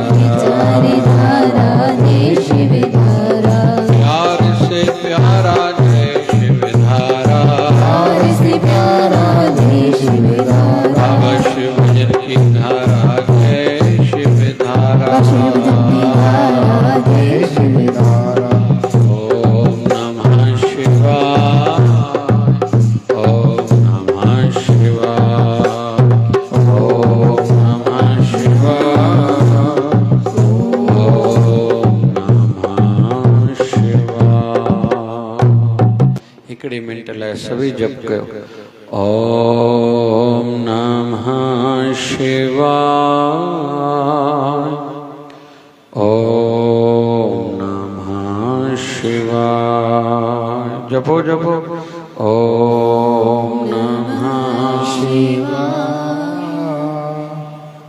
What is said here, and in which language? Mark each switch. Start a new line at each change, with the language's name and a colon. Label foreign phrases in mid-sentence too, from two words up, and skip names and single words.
Hindi: विचारे धारा जय शिवधारा, प्यार से प्यारा जय शिवधारा, प्यार से प्यारा जय शिवधारा, अवश्य भजन की धारा जय शिवधारा, शिव जन की धारा जय शिवधारा।
Sanskrit: ओम नमः शिवाय, ओम नमः शिवाय, ओम नमः शिवाय, ओम नमः शिवाय।
Sindhi: हिकड़ी मिनट लाइ सभी जप कयो।
Sanskrit: ओम नमः शिवाय, ओम नमः शिवाय।
Sindhi: जपो जपो।
Sanskrit: ओम नमः शिवाय,